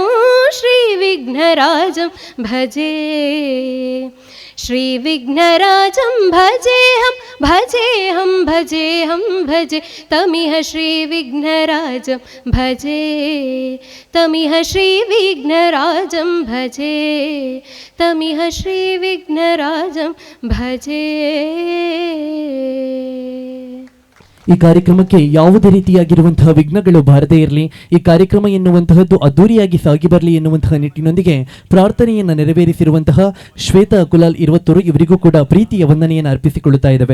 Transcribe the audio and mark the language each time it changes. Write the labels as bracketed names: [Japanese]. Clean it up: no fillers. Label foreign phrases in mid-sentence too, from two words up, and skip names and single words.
[Sanskrit] श्रीविघ्नराजं भजे, श्रीविघ्नराजं भजेऽहं भजेऽहं भजेऽहं भजे तमिह श्रीविघ्नराजं भजे. तमिह श्रीविघ्नराजं भजे, तमिह श्रीविघ्नराजं भजे. [Kannada] ಈ ಕಾರ್ಯಕ್ರಮಕ್ಕೆ ಯಾವುದೇ ರೀತಿಯಾಗಿರುವಂತಹ ವಿಘ್ನಗಳು ಬಾರದೇ ಇರಲಿ, ಈ ಕಾರ್ಯಕ್ರಮ ಎನ್ನುವಂತಹದ್ದು ಅದ್ದೂರಿಯಾಗಿ ಸಾಗಿ ಬರಲಿ ಎನ್ನುವಂತಹ ನಿಟ್ಟಿನೊಂದಿಗೆ ಪ್ರಾರ್ಥನೆಯನ್ನು ನೆರವೇರಿಸಿರುವಂತಹ ಶ್ವೇತಾ ಕುಲಾಲ್ 20 ಇವರಿಗೂ ಕೂಡ ಪ್ರೀತಿಯ ವಂದನೆಯನ್ನು ಅರ್ಪಿಸಿಕೊಳ್ಳುತ್ತಾ ಇದ್ದೇವೆ.